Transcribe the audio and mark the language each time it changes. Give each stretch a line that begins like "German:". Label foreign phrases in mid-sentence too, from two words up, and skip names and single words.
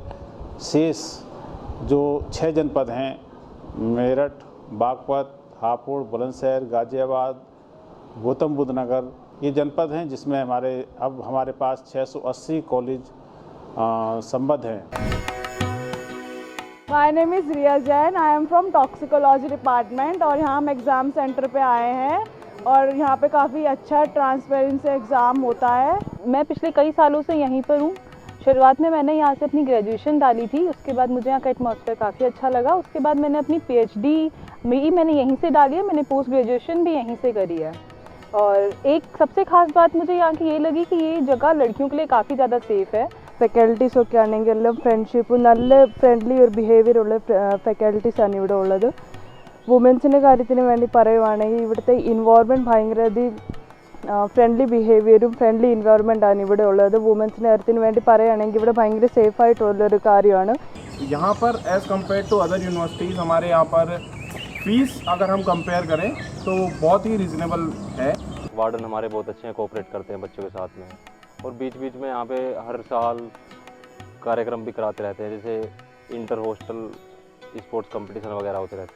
Hindi: शेष जो 6 जनपद हैं, मेरठ, बागपत, हापुड़, बुलंदशहर, गाजियाबाद, गौतम बुद्ध नगर, ये जनपद हैं जिसमें हमारे पास 680 कॉलेज संबद्ध हैं।
English: My name is Riya Jain. I am from toxicology department
Hindi: और यहाँ हम एग्ज़ाम सेंटर पे आए हैं और यहाँ पे काफ़ी अच्छा
English: transparency exam
Hindi: होता है। मैं पिछले कई सालों से यहीं पर हूँ। शुरुआत में मैंने यहाँ से अपनी ग्रेजुएशन डाली थी, उसके बाद मुझे यहाँ का एटमॉस्फेयर काफ़ी अच्छा लगा। उसके बाद मैंने अपनी PhD भी मैंने यहीं से डाली है, मैंने
English: post graduation
Hindi: भी यहीं से करी है। और एक सबसे ख़ास बात मुझे यहाँ की ये लगी कि ये जगह लड़कियों के लिए काफ़ी ज़्यादा सेफ़ है।
Malayalam: ഫാക്കൽറ്റീസ് ഒക്കെ ആണെങ്കിൽ എല്ലാം ഫ്രണ്ട്ഷിപ്പും നല്ല ഫ്രണ്ട്ലി ഒരു ബിഹേവിയർ ഉള്ള ഫാക്കൽറ്റീസാണ് ഇവിടെ ഉള്ളത്. വുമൻസിൻ്റെ കാര്യത്തിന് വേണ്ടി പറയുവാണെങ്കിൽ ഇവിടുത്തെ ഇൻവോൾവ്മെൻറ്റ് ഭയങ്കരധികം ഫ്രണ്ട്ലി ബിഹേവിയറും ഫ്രണ്ട്ലി ഇൻവോൾവ്മെൻറ്റാണ് ഇവിടെ ഉള്ളത്. വുമൻസിൻ്റെ കാര്യത്തിന് വേണ്ടി പറയുകയാണെങ്കിൽ ഇവിടെ ഭയങ്കര സേഫായിട്ടുള്ളൊരു കാര്യമാണ്.
Hindi: यहाँ पर
English: as compared to other universities
Hindi: हमारे यहाँ पर फीस अगर हम कंपेयर करें तो बहुत ही रिजनेबल है। वार्डन हमारे बहुत अच्छे हैं, कोऑपरेट करते हैं बच्चों के साथ में और बीच बीच में यहाँ पे हर साल कार्यक्रम भी कराते रहते हैं, जैसे
English: inter hostel sports competition
Hindi: वगैरह होते रहते हैं।